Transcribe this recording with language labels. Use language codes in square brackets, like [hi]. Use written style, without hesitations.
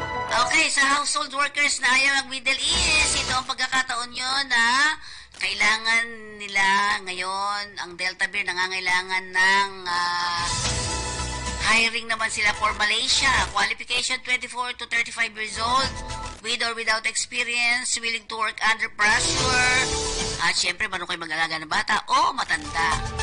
[tl] Okay, sa household workers na ayaw mag-Middle East, ito ang pagkakataon yun na kailangan nila ngayon, ang Delta Beer nangangailangan ng Hiring naman sila for Malaysia. [en] Qualification 24 to 35 years old, with or without experience, willing to work under pressure. [tl] At syempre, marunong kayo mag-alaga ng bata o matanda.